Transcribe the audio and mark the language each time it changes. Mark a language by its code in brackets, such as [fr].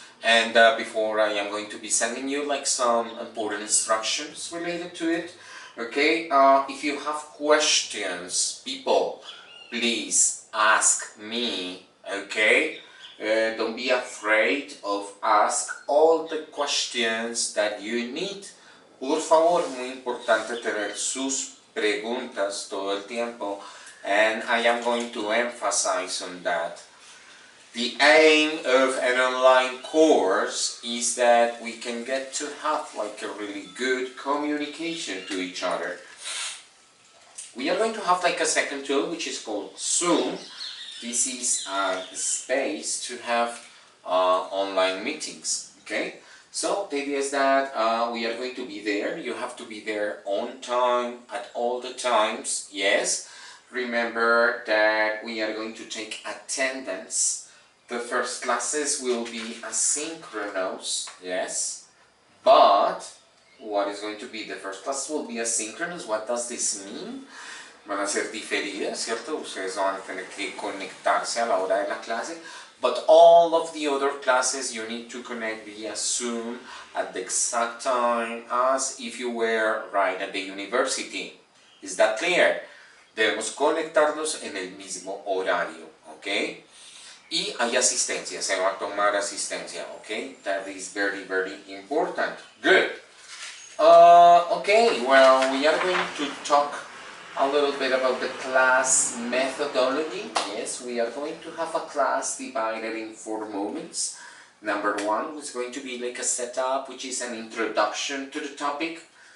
[en] And before I am going to be sending you like some important instructions related to it. Okay, if you have questions, people, please ask me, okay? Don't be afraid of ask all the questions that you need. [es] Por favor, muy importante tener sus preguntas todo el tiempo, [en] and I am going to emphasize on that. The aim of an online course is that we can get to have like a really good communication to each other. We are going to have like a second tool which is called Zoom. This is a space to have online meetings, okay? So the idea is that we are going to be there. You have to be there on time, at all the times, yes. Remember that we are going to take attendance. The first classes will be asynchronous, yes, but what is going to be the first class will be asynchronous. What does this mean? [es] Van a ser diferidas, ¿cierto? Ustedes van a tener que conectarse a la hora de la clase. [en] But all of the other classes you need to connect via Zoom at the exact time as if you were right at the university. Is that clear? [es] Debemos conectarnos en el mismo horario, ¿ok? Y hay asistencia, se va a tomar asistencia, ¿ok? [en] That is very, very important. Good. Okay, well, we are going to talk a little bit about the class methodology. Yes, we are going to have a class divided in 4 moments. Number 1 is going to be like a setup, which is an introduction to the topic.